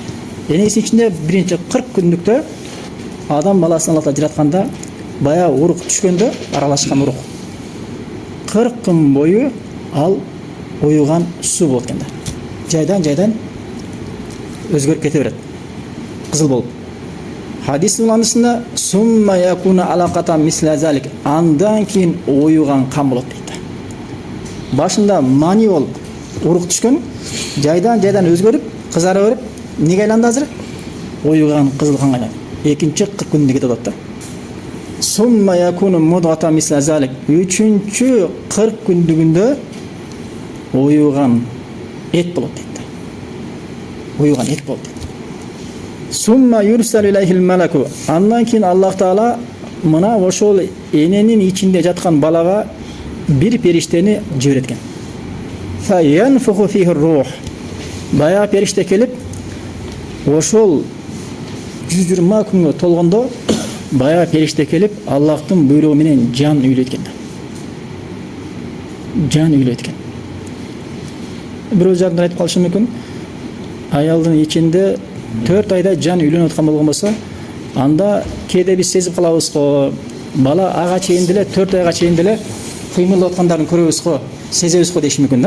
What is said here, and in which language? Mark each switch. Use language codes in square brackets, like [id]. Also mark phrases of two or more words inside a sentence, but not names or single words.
[ky] Энесинин ичинде биринчи 40 күндүктө адам баласын Аллах Таала жаратканда бая урук түшкөндө, аралашкан урук 40 күн бою ал оюган суу болот экен да. Жайдан өзгөрүп кете берет, кызыл болуп. Хадис уланысында [ar] ثم يكون علقة مثل ذلك, [ky] андан кийин оюган кан болот дейт. Башында мани болуп урук түшкөн, жайдан өзгөрүп, кызара берип, неге айланды азыр? Оюган кызыл канга айланды. Экинчи 40 күндө кетип атат да. [ar] ثم يكون مضغة مثل ذلك, [ky] үчүнчү 40 күндүгүндө оюган эт болот дейт. Оюган эт болот дейт. [ar] ثم يرسل إليه الملك, [ky] андан кийин Аллах Таала мына ошол эненин ичинде жаткан балага bir периштени жиберет экен. [ar] فينفخ فيه الروح. [ky] Бая периште келип, ошол 120 күнгө толгондо бая периште келип, Аллахтын буйругу менен жан үйлөйт экен. Жан үйлөйт экен. Бирөө жагында айтып калышы мүмкүн. Аялдын ичинде 4 айда жан үйлөнүп аткан болгон болсо, анда кээде биз сезип калабыз го, бала ага чейин деле 4 айга чейин деле кыймылдап аткандарын көрөбүз го, сезебиз го деши мүмкүн да.